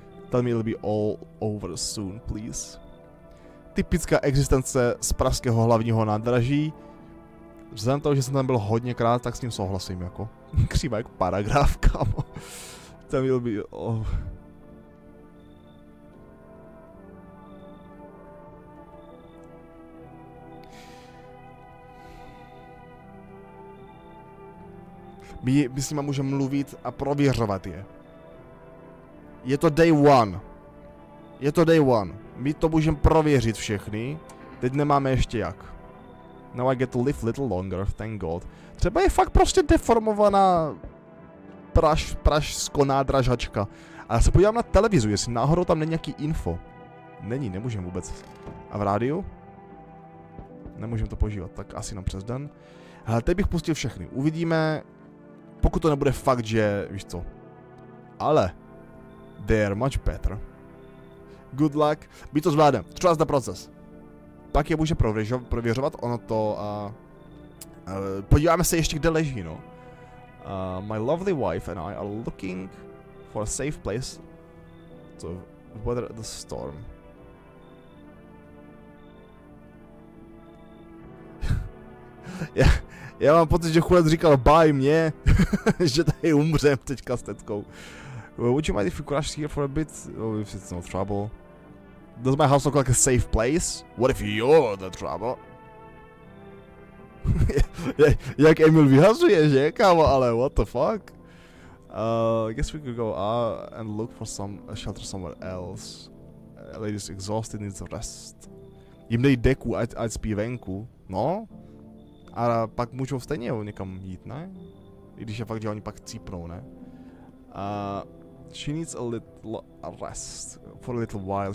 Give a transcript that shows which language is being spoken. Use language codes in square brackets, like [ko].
[en] Tell me it'll be all over soon, please. [cs] Typická existence z pražského hlavního nádraží. Vzhledem toho, že jsem tam byl hodněkrát, tak s ním souhlasím, jako. Křívá jako paragraf, kámo. [en] Tam will be... Oh. [cs] My s nima můžeme mluvit a prověřovat je. Je to day one. My to můžeme prověřit všechny. Teď nemáme ještě jak. [en] Now I get to live little longer, thank God. [cs] Třeba je fakt prostě deformovaná pražsko-nádražačka. A já se podívám na televizi, jestli náhodou tam není nějaký info. Nemůžeme vůbec. A v rádiu? Nemůžeme to používat, tak asi nám přes den. Hele, teď bych pustil všechny. Uvidíme, pokud to nebude fakt, že, víš co. Ale, [en] they're much better. Good luck, [cs] my to zvládneme, [en] trust the process. [cs] Pak je může prověřovat, ono to, podíváme se ještě, kde leží, no. [en] My lovely wife and I are looking for a safe place to weather the storm. [cs] Já mám pocit, že chudec říkal bye mě, že tady umřem teďka s tetkou. [en] Would you mind if we crash here for a bit? Oh, if it's no trouble. Does my house look like a safe place? What if you're the trouble? [cs] Jak Emil vyhazuje, že kámo, ale [en] what the fuck? I guess we could go and look for a shelter somewhere else. Lady's exhausted, needs a rest. [cs] Jim dej deku, ať spí venku. [en] No. [cs] A pak můžou stejně někam jít, ne? I když je fakt, že oni pak cípnou, ne? [en] She needs a little rest for a little while.